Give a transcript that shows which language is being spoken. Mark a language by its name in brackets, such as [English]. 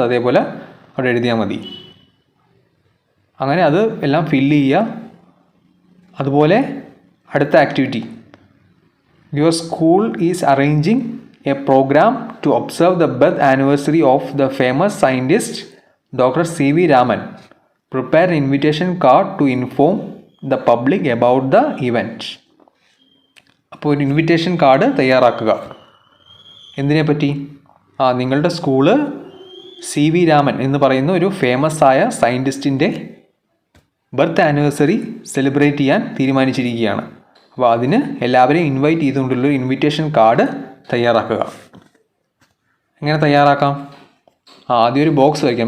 [Malayalam] അത് അതേപോലെ അവിടെ എഴുതിയാൽ മതി. അങ്ങനെ അത് എല്ലാം ഫില്ല് ചെയ്യുക. അതുപോലെ അടുത്ത activity. [English] Your school is arranging a programme to observe the birth anniversary of the famous scientist Dr. C.V. Raman. Prepare an invitation card to inform the public about the event. [Malayalam] അപ്പോൾ ഒരു invitation card തയ്യാറാക്കുക. എന്തിനെപ്പറ്റി? നിങ്ങളുടെ school CV Raman എന്ന് പറയുന്ന ഒരു famous ആയ സയൻറ്റിസ്റ്റിൻ്റെ birth anniversary celebrate ചെയ്യാൻ തീരുമാനിച്ചിരിക്കുകയാണ്. അപ്പോൾ അതിന് എല്ലാവരെയും ഇൻവൈറ്റ് ചെയ്തുകൊണ്ടുള്ളൊരു ഇൻവിറ്റേഷൻ കാർഡ് തയ്യാറാക്കുക. എങ്ങനെ തയ്യാറാക്കാം? ആദ്യം ഒരു ബോക്സ് വരയ്ക്കുക.